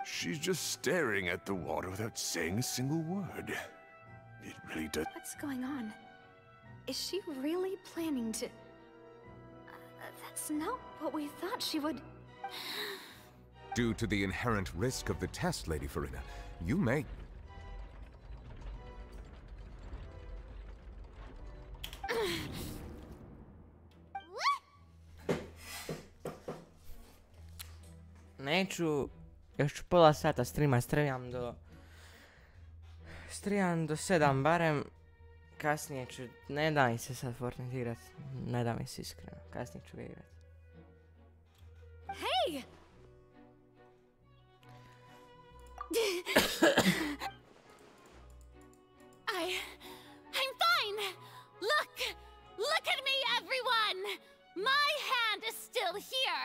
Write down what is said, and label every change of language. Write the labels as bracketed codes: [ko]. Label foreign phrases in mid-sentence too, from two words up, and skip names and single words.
[en] She's just staring at the water without saying a single word. It really does... What's going on? Is she really planning to... that's not what we thought she would... Due to the inherent risk of the test, Lady Farina, you may... [hr] Neću, još ću pola sata streama, streamam do 7 barem, Kasnije ću, ne da mi se sad Fortnite igrat, ne da mi se iskreno, kasnije ću ga igrat. [en] Hey! I'm fine! Look at me, everyone! My hand is still here!